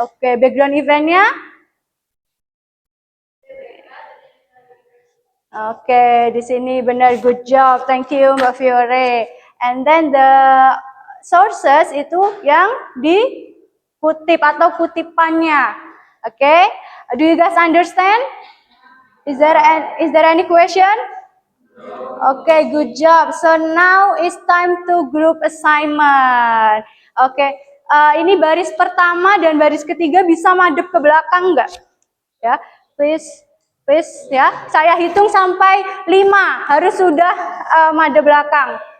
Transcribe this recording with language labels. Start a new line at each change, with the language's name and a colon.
Indonesian: Oke, background event-nya?
English: Oke,
Indonesian: di sini benar,
English: good job. Thank you Mbak Fiore. And then the sources
Indonesian: itu yang dikutip atau kutipannya.
English: Oke, do you guys understand? Is there any question? Okay, good job. So now it's time to group assignment.
Indonesian: Okay, ini baris pertama dan baris ketiga bisa madep ke belakang nggak? Ya,
English: please
Indonesian: ya. Saya hitung sampai 5 harus sudah madep belakang.